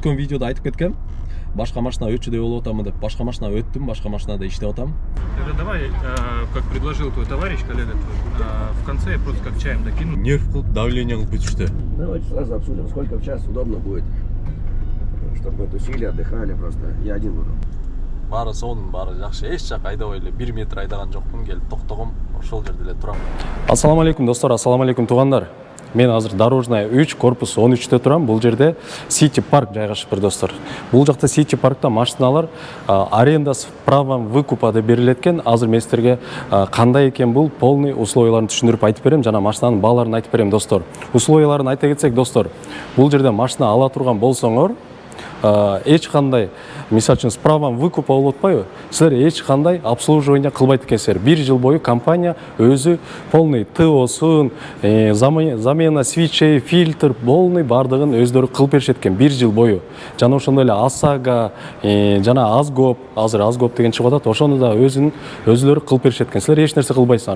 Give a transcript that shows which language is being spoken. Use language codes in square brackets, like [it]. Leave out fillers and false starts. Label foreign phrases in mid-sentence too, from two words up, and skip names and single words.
[ky] өткөн видеода айтып кеткем. Башка машина өтчүдөй болуп атамы деп. Башка машина өттүм, башка машинада иштеп атам. [ru] Давай, как предложил твой товарищ, коллега твой, в конце я просто как чаем докину. [ky] Нерв кылып, давление кылып кетишти. [ru] Давайте сразу обсудим, сколько в час удобно будет, чтобы мы тусили, отдыхали просто. Я один буду. [ky] Бары сонун, бары жакшы. Эч жак айдабай эле 1 метр айдаган жокмун, келип токтогом, ошол жерде эле турам. Ассаламу алейкум достор, ассаламу алейкум туугандар. Мен азыр Дорожная 3, корпус 13-те турам. Бул жерде City Park жайгашыптыр достор. Бул жакта City Parkта машиналар арендасы [ru] правом выкупа [ky] деп берилет экен. Азыр мен силерге кандай экен бул полный условияларын түшүндүрүп айтып берем, жана машинанын бааларын айтып берем достор. Условияларын айта кетсек достор, бул жерде машина ала турган болсоңор, эч кандай, мисалы үчүн, [ru] с правом выкупа [ky] болуп атпайбы? Силер эч кандай обслуживание кылбайт экенсиздер. 1 жыл бою компания өзү полный ТОсун, [ru] замена свечей, [ky] фильтр, полный бардыгын өздөрү кылып беришет экен 1 жыл бою. Жана ошондой эле ОСАГО, жана Азгоп, азыр Азгоп деген чыгып атат, ошону да өзүлөрү кылып беришет экен. Силер эч нерсе кылбайсыңар.